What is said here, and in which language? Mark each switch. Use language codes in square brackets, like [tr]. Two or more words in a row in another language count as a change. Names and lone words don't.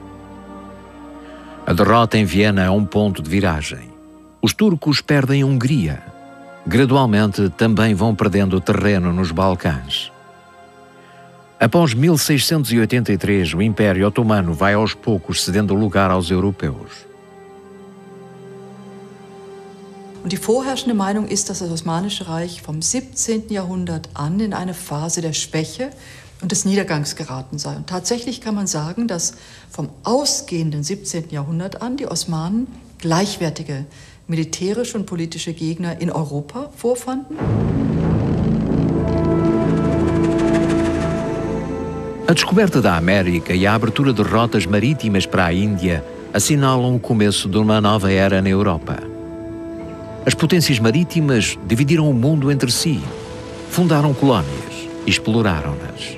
[pt] A derrota em Viena é um ponto de viragem. Os turcos perdem a Hungria. Gradualmente também vão perdendo terreno nos Balcãs. Após 1683, o Império Otomano vai aos poucos cedendo lugar aos europeus. [de] Und die vorherrschende Meinung ist, dass das Osmanische Reich vom 17. Jahrhundert an in eine Phase der Schwäche und des Niedergangs geraten sei. Und tatsächlich kann man sagen, dass vom ausgehenden 17. Jahrhundert an die Osmanen gleichwertige militärische und politische Gegner in Europa vorfanden. [pt] A descoberta da América e a abertura de rotas marítimas para a Índia assinalam o começo de uma nova era na Europa. As potências marítimas dividiram o mundo entre si, fundaram colónias e exploraram-nas.